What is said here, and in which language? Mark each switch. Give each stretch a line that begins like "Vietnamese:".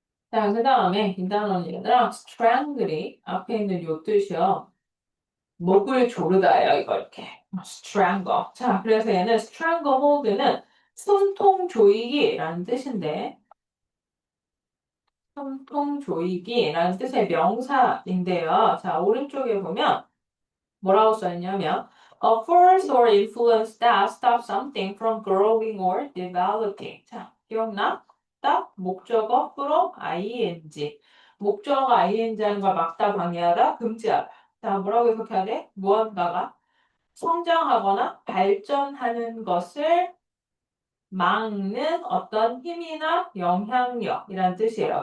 Korean: 자, 그 다음에 이 단어는 얘들아 strangle이 앞에 있는 요 뜻이요. 목을 조르다예요, 이거 이렇게.
English: strangle.
Korean: 자, 그래서 얘는 stranglehold는 숨통 조이기라는 뜻인데, 숨통 조이기라는 뜻의 명사인데요. 자, 오른쪽에 보면 뭐라고 써있냐면,
English: a force or influence that stops something from growing or developing.
Korean: 자, 기억나? 딱 목적어 프로 ing. 목적어가 ing 하는 걸 막다 방해하다 금지하다. 자, 뭐라고 해석해야 돼? 무언가가 성장하거나 발전하는 것을 막는 어떤 힘이나 영향력이란 뜻이에요.